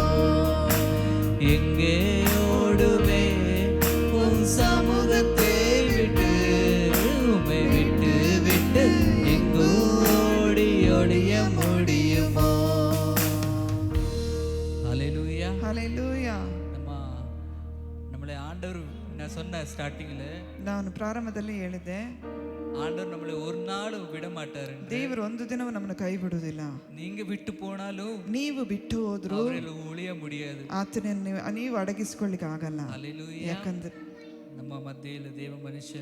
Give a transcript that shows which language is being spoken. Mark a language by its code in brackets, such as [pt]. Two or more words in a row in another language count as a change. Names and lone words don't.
[ta] எங்கே ஓடுவேன் உன் சமூகத்தை விட்டு, உம்மை விட்டு விட்டு எங்கு ஓடி ஒழிய முடியுமோ? ஹல்லேலூயா. ஹalleluya. நம்மளை ஆண்டவர், நான் சொன்ன ஸ்டார்டிங்ல [kn] ನಾನು ಪ್ರಾರಂಭದಲ್ಲಿ ಹೇಳಿದೆ, [ta] ஆண்டவர் நம்மளை ஒரு நாள் விட மாட்டாரு. [kn] ದೇವರು ಒಂದು ದಿನವೂ ನಮ್ಮನ್ನು ಕೈ ಬಿಡುವುದಿಲ್ಲ. [ta] நீங்க விட்டு போனாலும் [kn] ನೀವು ಬಿಟ್ಟು ಹೋದ್ರು [ta] அவரால ஒழிய முடியாது. [kn] ಆತನನ್ನು ನೀವು ಅಡಗಿಸಿಕೊಳ್ಳಿಕ್ಕೆ ಆಗಲ್ಲ. [ta] ஹல்லேலூயா. [kn] ಯಾಕಂದ್ರೆ [ta] நம்ம மத்தியில தேவ மனுஷன்